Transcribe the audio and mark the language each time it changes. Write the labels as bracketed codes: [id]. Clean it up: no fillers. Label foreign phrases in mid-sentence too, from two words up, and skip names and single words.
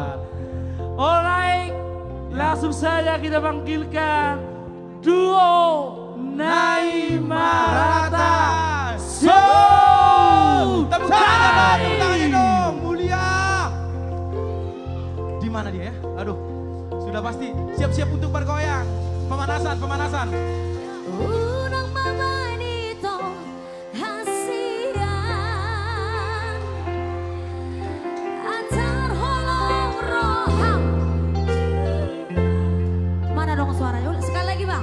[id] Alright, langsung saja kita panggilkan duo Naimarata Show. Tepuk tangannya dong, mulia. Di mana dia ya? Aduh, sudah pasti siap-siap untuk bergoyang. Pemanasan. [bbc] Unang mama nito hasian antar holong roham. [id] Mana dong suaranya? Sekali lagi bang.